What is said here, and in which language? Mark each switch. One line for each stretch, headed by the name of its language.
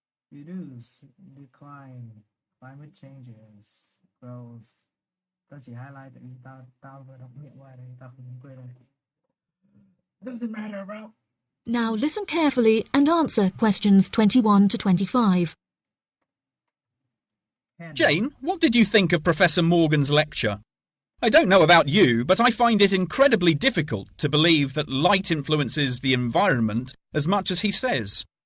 English: Reduce, decline, climate changes, growth.
Vietnamese: Tao chỉ highlight tại vì tao vừa đọc miệng qua đây, tao không quên đây.
English: Doesn't matter, bro. Now listen carefully and answer questions 21 to 25. Jane, what did you think of Professor Morgan's lecture? I don't know about you, but I find it incredibly difficult to believe that light influences the environment as much as he says.